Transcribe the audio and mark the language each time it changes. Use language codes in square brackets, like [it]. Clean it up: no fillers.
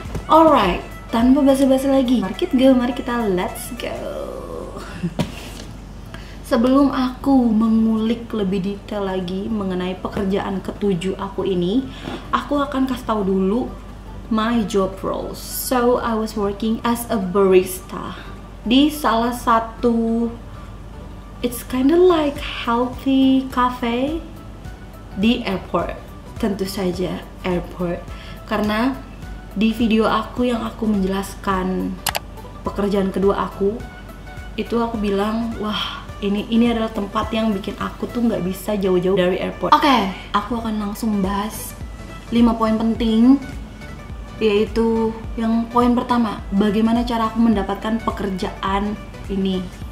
[en] Alright, [id] tanpa basa-basi lagi, mari kita [en] let's go. [id] Sebelum aku mengulik lebih detail lagi mengenai pekerjaan ke-7 aku ini, aku akan kasih tahu dulu [en] my job roles. So, I was working as a barista [id] di salah satu, [en] it's kinda like healthy cafe di airport. [id] Tentu saja airport, karena di video aku yang aku menjelaskan pekerjaan kedua aku, itu aku bilang, wah, ini adalah tempat yang bikin aku tuh nggak bisa jauh-jauh dari airport. Oke, aku akan langsung bahas 5 poin penting, yaitu yang poin pertama, bagaimana cara aku mendapatkan pekerjaan ini.